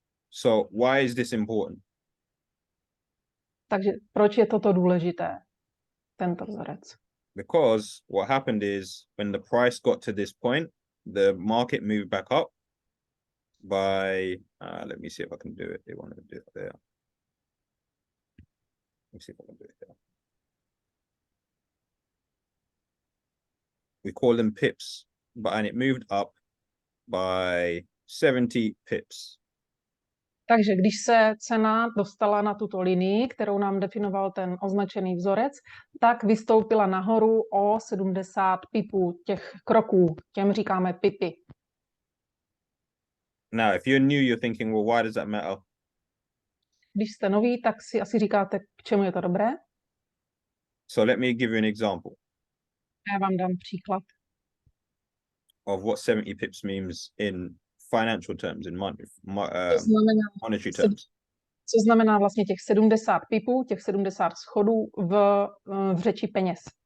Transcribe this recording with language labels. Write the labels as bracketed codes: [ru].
[en] So why is this important? [cs] Takže proč je toto důležité, tento vzorec? [en] Because what happened is when the price got to this point, the market moved back up by, let me see if I can do it. They want to do it there. Let me see if I can do it there. We call them pips, and it moved up by 70 pips. [cs] Takže když se cena dostala na tuto linii, kterou nám definoval ten označený vzorec, tak vystoupila nahoru o 70 pipů, těch kroků, těm říkáme pipy. [en] Now, if you're new, you're thinking, well, why does that matter? [cs] Když jste noví, tak si asi říkáte, k čemu je to dobré. [en] So let me give you an example [cs] Já vám dám příklad. [en] of what 70 pips means in financial terms, in monetary terms. [cs] Co znamená vlastně těch 70 pipů, těch 70 schodů v řeči peněz.